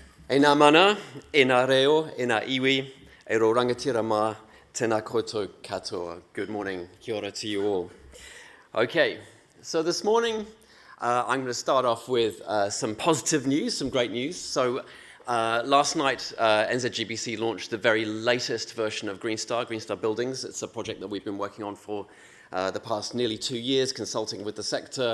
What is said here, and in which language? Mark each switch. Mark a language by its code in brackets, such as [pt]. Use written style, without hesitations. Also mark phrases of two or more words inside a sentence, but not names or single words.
[mi] E nā mana, e nā reo, e nā iwi, e ro rangatira mā, tēnā koutou katoa. [en] Good morning, [mi] kia ora [en] to you all. Okay, so this morning I'm going to start off with some positive news, some great news. So last night NZGBC launched the very latest version of Green Star Buildings. It's a project that we've been working on for the past nearly 2 years, consulting with the sector.